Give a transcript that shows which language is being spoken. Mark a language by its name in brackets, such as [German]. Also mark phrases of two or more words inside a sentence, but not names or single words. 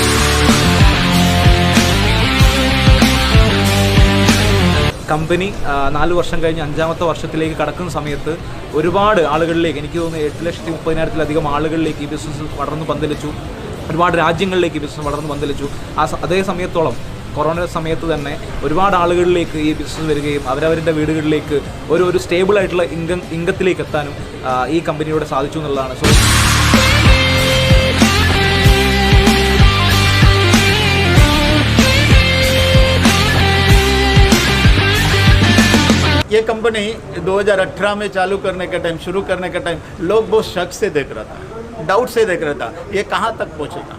[Malayalam] കമ്പനി 4 വർഷം കഴിഞ്ഞ് 5ാമത്തെ വർഷത്തിലേക്ക് കടക്കുന്ന സമയത്ത് ഒരുപാട് ആളുകളിലേക്ക്, എനിക്ക് തോന്നുന്നു 8,30,000-ത്തിലധികം ആളുകളിലേക്ക് ഈ ബിസിനസ് വളർന്നു പന്തലിച്ചു. ഒരുപാട് രാജ്യങ്ങളിലേക്ക് ഈ ബിസിനസ് വളർന്നു പന്തലിച്ചു. അതേ സമയത്തോളം കൊറോണ സമയത്ത് തന്നെ ഒരുപാട് ആളുകളിലേക്ക് ഈ ബിസിനസ് വരികയും അവരവരുടെ വീടുകളിലേക്ക് ഒരു സ്റ്റേബിൾ ആയിട്ടുള്ള ഇൻകത്തിലേക്ക് എത്താനും ഈ കമ്പനിയോട് സാധിച്ചു എന്നുള്ളതാണ്. സോ [Hindi] ये कंपनी 2018 में चालू करने के टाइम, शुरू करने के टाइम लोग बहुत शक से देख रहा था, डाउट से देख रहा था ये कहाँ तक पहुँचेगा.